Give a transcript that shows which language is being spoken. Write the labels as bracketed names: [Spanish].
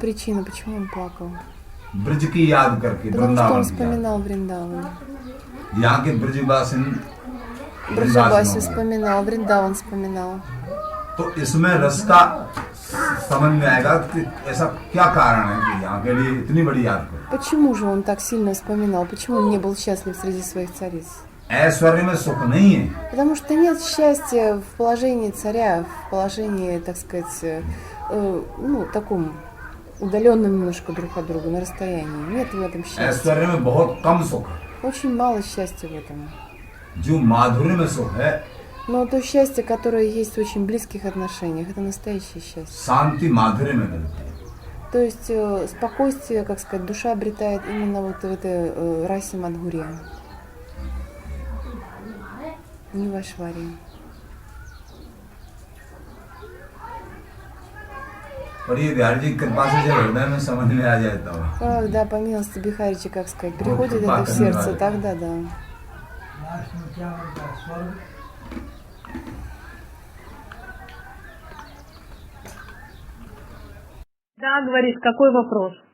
[Russian] причина, почему он плакал? [Hindi] ब्रज की याद करके, [Russian] Потому что он [Hindi] वृंदावन की याद। [Russian] вспоминал Вриндаван. [Hindi] यहाँ के ब्रजवासी [Russian] Браджабаси вспоминал, Вриндаван вспоминал. [Hindi] तो इसमें रस का समझ में आएगा कि ऐसा क्या कारण है कि यहाँ के लिए इतनी बड़ी याद करो। [Russian] Почему же он так сильно вспоминал? Почему он не был счастлив среди своих цариц? [Hindi] ऐश्वर्य में सुख नहीं है। [Russian] Потому что нет счастья в положении царя, в положении, так сказать, ну, таком удаленном немножко друг от друга, на расстоянии. Нет в этом счастья. [Hindi] ऐश्वर्य में बहुत कम सुख है। [Russian] Очень мало счастья в этом. [Hindi] जो माधुर्य में सुख है, [Russian] Но то счастье, которое есть в очень близких отношениях, это настоящее счастье. [Hindi] शांति माधुर्य में मिलती है। [Russian] То есть спокойствие, как сказать, душа обретает именно вот в этой расе Мадхурья. Не в Ашваре. [Hindi] और ये बिहारी जी की कृपा से जब हृदय में समझ में आ जाए तब [Russian] Ах, да, по милости Бихарича, как сказать, приходит [Hindi] कृपा [Russian] это в [Hindi] करने [Russian] сердце, [Hindi] वाले। [Russian] тогда да. Да, говорит, какой вопрос?